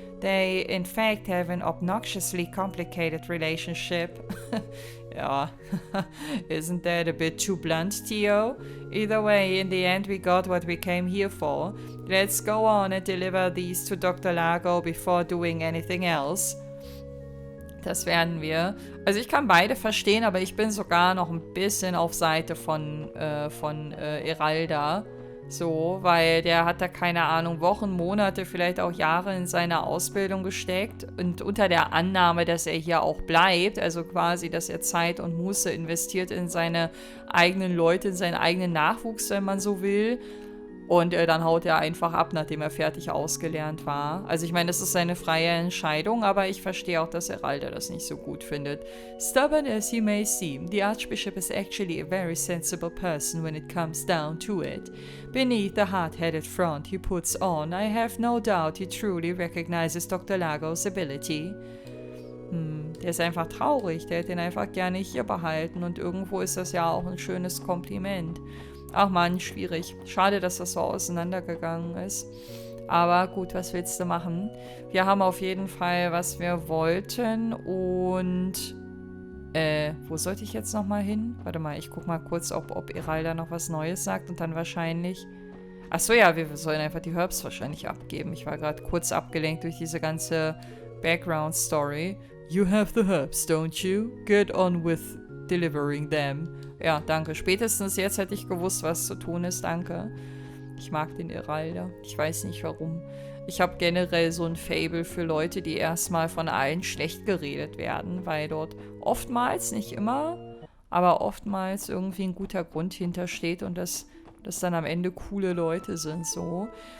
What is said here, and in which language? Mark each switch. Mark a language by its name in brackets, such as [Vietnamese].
[English] They, in fact, have an obnoxiously complicated relationship. Yeah, isn't that a bit too blunt, Theo? Either way, in the end we got what we came here for. Let's go on and deliver these to Dr. Lago before doing anything else. [German] Das werden wir. Also ich kann beide verstehen, aber ich bin sogar noch ein bisschen auf Seite von Eralda. So, weil der hat da, keine Ahnung, Wochen, Monate, vielleicht auch Jahre in seine Ausbildung gesteckt und unter der Annahme, dass er hier auch bleibt, also quasi, dass er Zeit und Muße investiert in seine eigenen Leute, in seinen eigenen Nachwuchs, wenn man so will. Und dann haut er einfach ab, nachdem er fertig ausgelernt war. Also ich meine, das ist seine freie Entscheidung, aber ich verstehe auch, dass Eralda das nicht so gut findet. [English] Stubborn as he may seem, the Archbishop is actually a very sensible person when it comes down to it. Beneath the hard-headed front he puts on, I have no doubt he truly recognizes Dr. Lagos ability. [German] Der ist einfach traurig, der hätte ihn einfach gerne hier behalten und irgendwo ist das ja auch ein schönes Kompliment. Ach man, schwierig. Schade, dass das so auseinandergegangen ist. Aber gut, was willst du machen? Wir haben auf jeden Fall, was wir wollten. Und, wo sollte ich jetzt nochmal hin? Warte mal, ich guck mal kurz, ob Eralda noch was Neues sagt. Und dann wahrscheinlich... Achso, ja, wir sollen einfach die Herbs wahrscheinlich abgeben. Ich war gerade kurz abgelenkt durch diese ganze Background-Story. [English] You have the herbs, don't you? Get on with delivering them. [German] Ja, danke. Spätestens jetzt hätte ich gewusst, was zu tun ist. Danke. Ich mag den Eralda. Ich weiß nicht warum. Ich habe generell so ein Faible für Leute, die erstmal von allen schlecht geredet werden, weil dort oftmals, nicht immer, aber oftmals irgendwie ein guter Grund hintersteht und das dann am Ende coole Leute sind, so.